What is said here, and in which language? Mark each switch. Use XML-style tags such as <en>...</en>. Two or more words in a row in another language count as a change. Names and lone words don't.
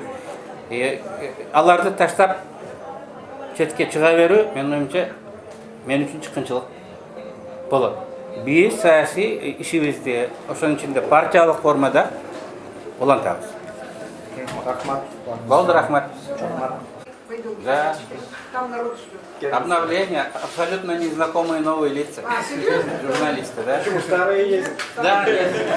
<ky>Аларды таштап четке чыга берүү менин оюмча мен үчүн чыккынчылык болот. Биз саясий ишибизди ошонун ичинде партиялык формада улантабыз. Рахмат. Болду, рахмат.</ky> <ru>Пойду. Да. Там народ ждет. Обновление, абсолютно незнакомые новые лица. Журналисты, да? Почему старые есть? Да, есть.</ru>